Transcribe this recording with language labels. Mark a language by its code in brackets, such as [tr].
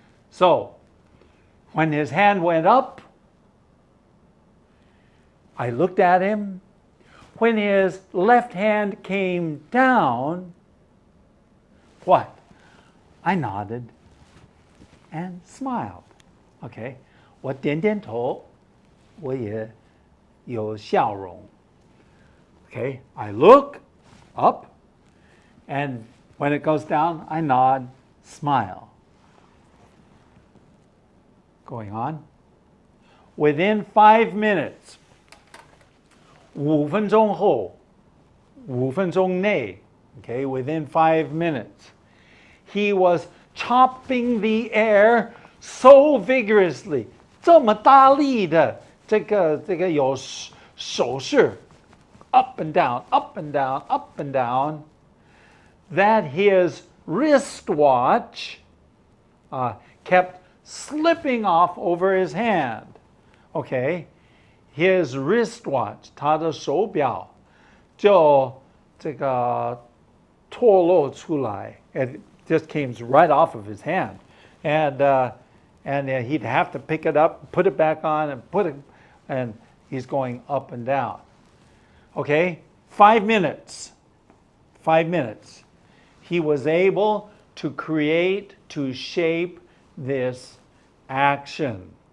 [en] So, when his hand went up, I looked at him. when his left hand came down, what? I nodded and smiled. [zh] Okay, 我点点头，我也有笑容。 [en] Okay, I look up, and when it goes down, I nod, smile. Going on. Within 5 minutes, 5分钟后，5分钟内 okay, within 5 minutes, he was chopping the air so vigorously, 这么大力的这个有手势 up and down, up and down, up and down, that his wristwatch kept slipping off over his hand. [zh] Okay, his wristwatch, 他的手表就这个脱落出来. [en] It just came right off of his hand, and he'd have to pick it up, put it back on, and he's going up and down. Okay, 5 minutes. 5 minutes. He was able to create, to shape this action.